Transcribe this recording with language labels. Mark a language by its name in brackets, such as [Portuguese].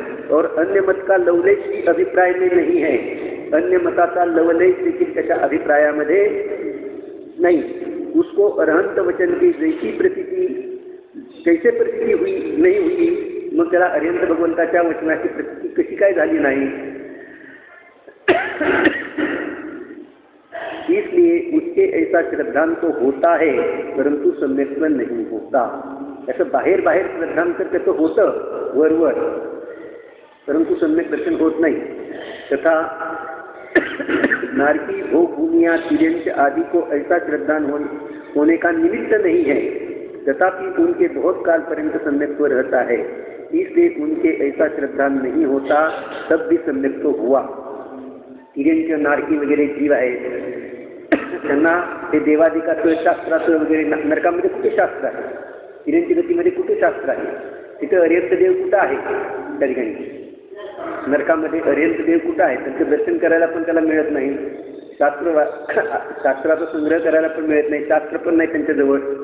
[Hindi] और अन्य मत का लवलेश ही अभिप्राय में नहीं है. [Marathi] अन्य मताचा लवलेश देखील त्याच्या अभिप्रायामध्ये नहीं. [Hindi] उसको अरहंत वचन की जैसी प्रतीति कैसे प्रतीति हुई नहीं हुई? [Marathi] मग त्याला अरहंत भगवंताच्या वचनाची प्रतीति कशी काय झाली नाही? [Hindi] इसलिए उसके ऐसा श्रद्धान तो होता है परंतु सम्यक्त्व नहीं होता. [Marathi] ऐसा बाहेर बाहेर श्रद्धान तर त्याचं होतं वरवर, परंतु सम्यक दर्शन होत नहीं. [Hindi] तथा नारकी भोग भूमिया तिर्यंच आदि को ऐसा श्रद्धान होने का निमित्त नहीं है, तथापि उनके बहुत काल पर्यंत सम्यक्त्व रहता है. इसलिए उनके ऐसा श्रद्धान नहीं होता तब भी सम्यक्त्व हुआ. [Marathi] तिर्यंच नारकी वगैरे जीव आहेत त्यांना ते देवादिकाचं शास्त्राचं वगैरे नरकामध्ये कुठे शास्त्र आहे? तिर्यंची गतीमध्ये कुठे शास्त्र आहे? तिथं अरिहंत देव कुठं आहे? त्या ठिकाणी नरकामध्ये अरिहंत देव कुठं आहे? त्यांचं दर्शन करायला पण त्याला मिळत नाही, शास्त्राचा संग्रह करायला पण मिळत नाही, शास्त्र पण नाही त्यांच्याजवळ.